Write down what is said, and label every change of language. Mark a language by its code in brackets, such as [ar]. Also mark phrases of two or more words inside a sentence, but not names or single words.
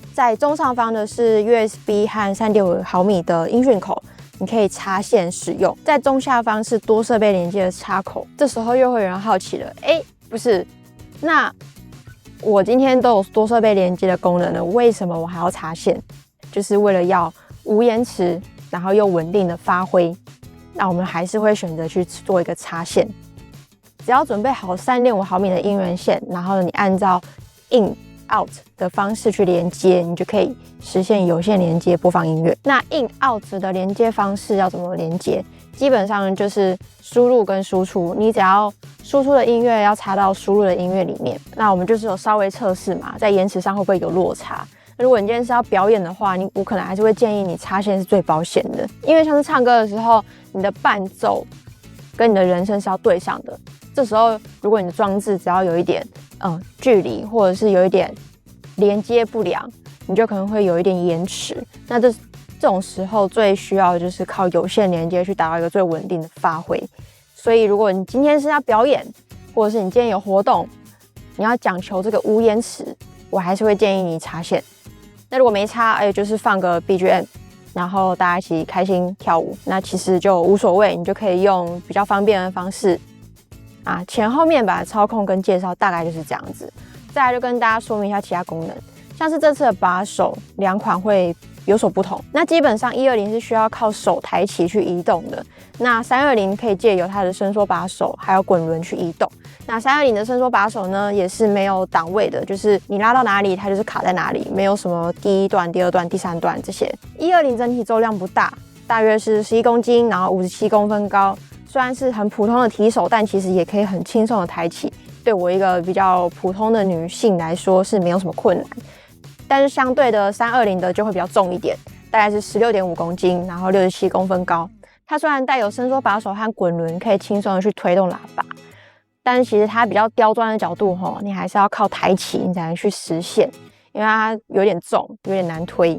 [zh] 在中上方的是 USB 和 3.5 毫米的音訊口，你可以插線使用。在中下方是多設備連接的插口。這時候又會有人好奇了，不是，那我今天都有多設備連接的功能了，為什麼我還要插線？就是為了要無延遲，然後又穩定的發揮。那我們還是會選擇去做一個插線。只要準備好 3.5 毫米的音源線，然後你按照 [en] in out [zh] 的方式去連接，你就可以實現有線連接播放音樂。那 [en] in out [zh] 的連接方式要怎麼連接？基本上就是輸入跟輸出，你只要輸出的音樂要插到輸入的音樂裡面。那我們就是有稍微測試嘛，在延遲上會不會有落差？如果你今天是要表演的話，我可能還是會建議你插線是最保險的，因為像是唱歌的時候，你的伴奏跟你的人声是要对上的。這時候，如果你的裝置只要有一點距離，或者是有一點連接不良，你就可能會有一點延遲。那這種時候最需要的就是靠有線連接去達到一個最穩定的發揮。所以，如果你今天是要表演，或者是你今天有活動，你要講求這個無延遲，我還是會建議你插線。那如果沒插，就是放個 BGM， 然後大家一起開心跳舞，那其實就無所謂，你就可以用比較方便的方式。前後面板的操控跟介紹大概就是這樣子。再來就跟大家說明一下其他功能，像是這次的把手兩款會有所不同。那基本上120是需要靠手抬起去移動的，那320可以借由它的伸縮把手還有滾輪去移動。那320的伸縮把手呢，也是沒有檔位的，就是你拉到哪裡它就是卡在哪裡，没有什麼第一段、第二段、第三段这些。120整體重量不大，大約是11公斤，然後57公分高。雖然是很普通的提手，但其實也可以很輕鬆的抬起。對我一個比較普通的女性來說是沒有什麼困難。但是相對的320的就會比較重一點，大概是16.5公斤，然後67公分高。它雖然帶有伸縮把手和滾輪，可以輕鬆的去推動喇叭，但是其實它比較刁鑽的角度你還是要靠抬起你才能去實現，因為它有點重，有點難推。